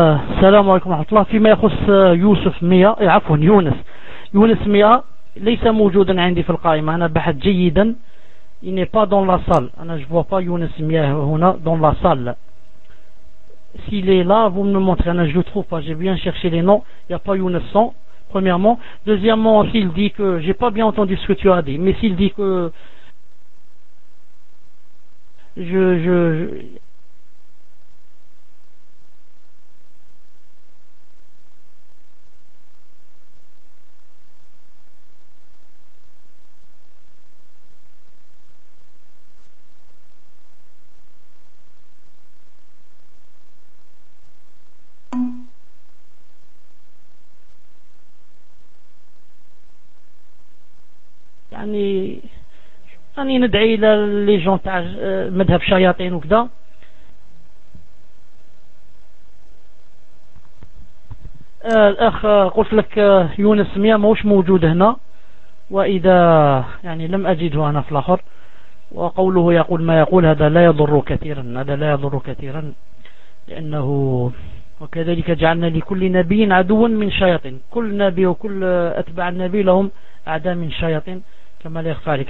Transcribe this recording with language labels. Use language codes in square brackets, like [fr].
[ar] السلام عليكم ورحمة الله. فيما يخص يوسف ميا، عفوا يونس، يونس ميا ليس موجودا عندي في القائمة، أنا بحث جيدا [fr] il n'est pas dans la salle. أنا je vois pas يونس ميا هنا dans la salle. S'il est là vous me montrez. أنا je le trouve pas. J'ai bien cherché les noms. Il y a pas يونس sans. Premièrement. Deuxièmement, s'il dit que j'ai pas bien entendu ce que tu as dit, mais s'il dit que je [ar] يعني ندعي الى [fr] لي جون [ar] تاع مذهب شياطين وكذا. الاخ قلت لك يونس ميا ماهوش موجود هنا، واذا يعني لم اجده انا في الاخر، وقوله يقول ما يقول هذا لا يضر كثيرا، هذا لا يضر كثيرا، لانه وكذلك جعلنا لكل نبي عدوا من شياطين، كل نبي وكل اتباع النبي لهم اعداء من شياطين كما لا يخفى عليك.